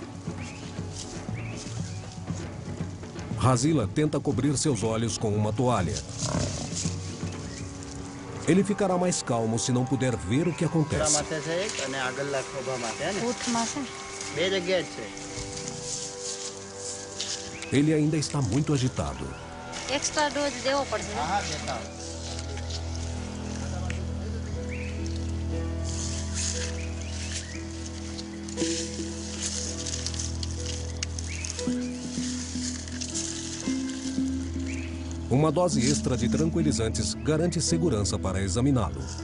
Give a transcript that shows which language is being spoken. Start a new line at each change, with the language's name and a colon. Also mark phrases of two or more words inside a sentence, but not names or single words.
Portuguese: Hazila tenta cobrir seus olhos com uma toalha. Ele ficará mais calmo se não puder ver o que acontece. Ele ainda está muito agitado.
English: Extra dose
Gujarati: देવો પડશે ને?
Portuguese: Uma dose extra de tranquilizantes garante segurança para examiná-lo.